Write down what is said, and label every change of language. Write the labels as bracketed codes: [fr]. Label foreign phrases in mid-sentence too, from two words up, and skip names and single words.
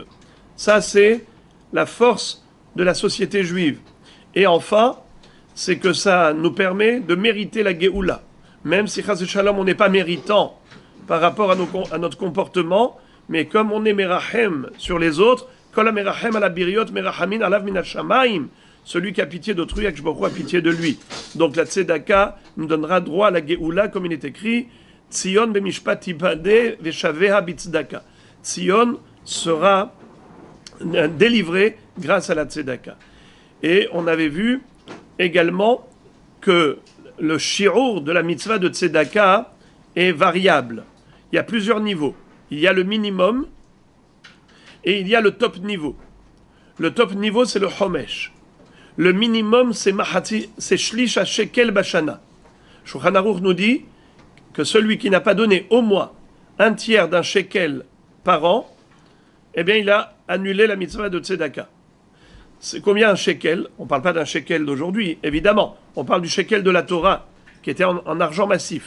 [fr] Ça, c'est la force de la société juive. Et enfin, c'est que ça nous permet de mériter la Géoula. Même si, [he] חס ושלום, [fr] on n'est pas méritant par rapport à notre comportement, mais comme on est merachem sur les autres, [he] כל המרחם על הבריות מרחמין עליו מן השמים, [fr] celui qui a pitié d'autrui, [he] הקדוש ברוך הוא [fr] a pitié de lui. Donc la tzedaka nous donnera droit à la Géoula, comme il est écrit, [he] ציון במשפט תפדה ושביה בצדקה. [fr] Tzion sera délivré grâce à la tzedaka. Et on avait vu également que le shiur de la mitzvah de tzedaka est variable. Il y a plusieurs niveaux. Il y a le minimum et il y a le top niveau. Le top niveau, c'est le homesh. Le minimum, c'est [he] שליש שקל בשנה. [fr] Shulchan Aruch nous dit que celui qui n'a pas donné au moins un tiers d'un shekel par an, eh bien, il a annulé la mitzvah de tzedaka. C'est combien un shekel? On ne parle pas d'un shekel d'aujourd'hui, évidemment. On parle du shekel de la Torah, qui était en argent massif.